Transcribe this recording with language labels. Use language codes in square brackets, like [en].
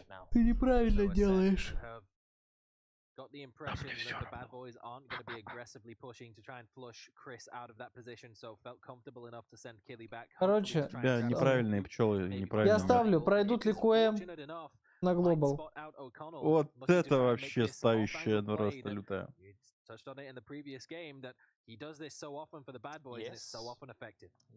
[ru] Ты неправильно делаешь. [en] Got the impression that the bad boys aren't going to be aggressively pushing to try and flush Chris out of that position, so felt comfortable enough to send Killy back. [ru] Короче, тебя неправильные пчелы, неправильные. Я ставлю, пройдут ли Коэм на глобал. Вот это вообще ставящая просто лютая. [en] Touched on it in the previous game that he does this so often for the bad boys and it's so often effective.